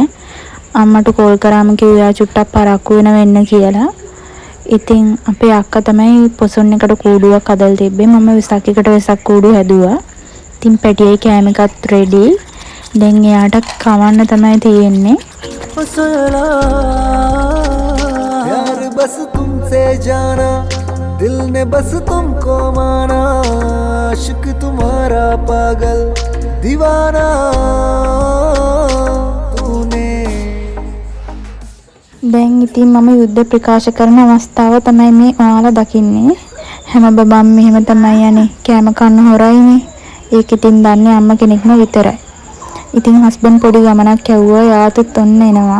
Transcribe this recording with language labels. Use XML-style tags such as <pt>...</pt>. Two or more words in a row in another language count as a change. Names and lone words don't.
<si>අම්මට කෝල් කරාම කිව්වා චුට්ටක් පරක්කු වෙන්න කියලා. ඉතින් අපේ අක්කා තමයි පොසොන් එකට කූඩුවක් හදලා තිබ්බේ. මම වෙසක් එකට වෙසක් කූඩු හැදුවා. ඉතින් පැටියයි කෑම එකත් රෙඩි. දැන් එයාට කවන්න තමයි තියෙන්නේ.</si> <hi>बस तुमसे जाना दिल ने बस तुमको माना आशिक तुम्हारा पागल दीवाना तूने.</hi> <si>දැන් ඉතින් මම යුද්ධ ප්‍රකාශ කරන අවස්ථාව තමයි මේ ඔයාලා දකින්නේ. හැම බබම් මෙහෙම තමයි යන්නේ. කෑම කන්න හොරයිනේ. ඒක ඉතින් දන්නේ අම්ම කෙනෙක්ම විතරයි. ඉතින් හස්බන්ඩ් පොඩි ගමනක් යවුවා. යාතුත් ඔන්න එනවා.</si>